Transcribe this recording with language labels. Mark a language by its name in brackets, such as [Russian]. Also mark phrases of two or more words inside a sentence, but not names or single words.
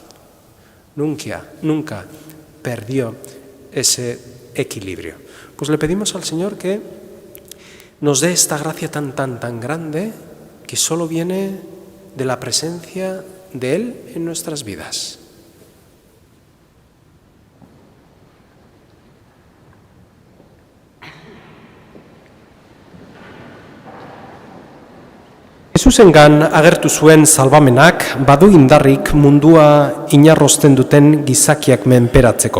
[Spanish] Nunca perdió ese equilibrio. Pues le pedimos al Señor que nos dé esta gracia tan grande que solo viene de la presencia de Él en nuestras vidas. [Basque] Jesusengan agertu zuen salbamenak badu indarrik mundua inarrosten duten gizakiak menperatzeko.